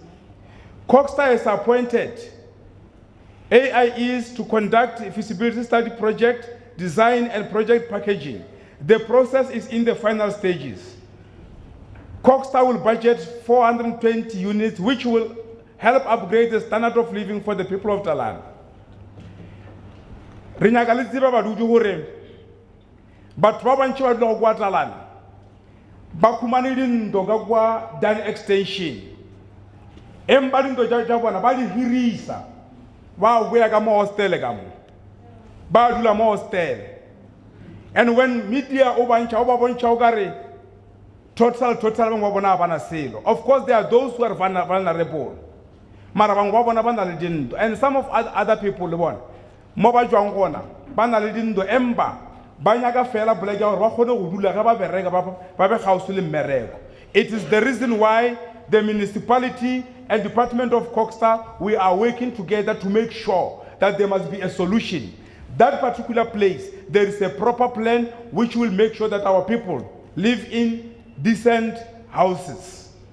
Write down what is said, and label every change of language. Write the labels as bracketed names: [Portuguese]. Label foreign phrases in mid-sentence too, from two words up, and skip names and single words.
[English] Coxstar has appointed AIEs to conduct a feasibility study project, design and project packaging. The process is in the final stages. Coxstar will budget 420 units, which will help upgrade the standard of living for the people of Dalana. [Northern Sotho] Re nyaka le tseba badudu hore batho ba bantši ba dula go kwa Dalana ba khumane dindo ka kwa Dan Extension empa dindo tša bona ba di hirisa ba boya ka mo hostele ka mo ba dula mo hostele. [English] And when media [Northern Sotho] o ba bontšha o ka re total bangwe ba bona ba na selo. [English] Of course there are those who are vulnerable, [Northern Sotho] mara bangwe ba bona ba na le dindo, [English] and some of other people [Northern Sotho] le bona mo ba jwang gona ba na le dindo empa ba nyaka fela boleke gore ba kgone go dula ga ba bereka ba be gausi le mmereko. [English] It is the reason why the municipality and Department of Coxstar, we are working together to make sure that there must be a solution. That particular place, there is a proper plan which will make sure that our people live in decent houses.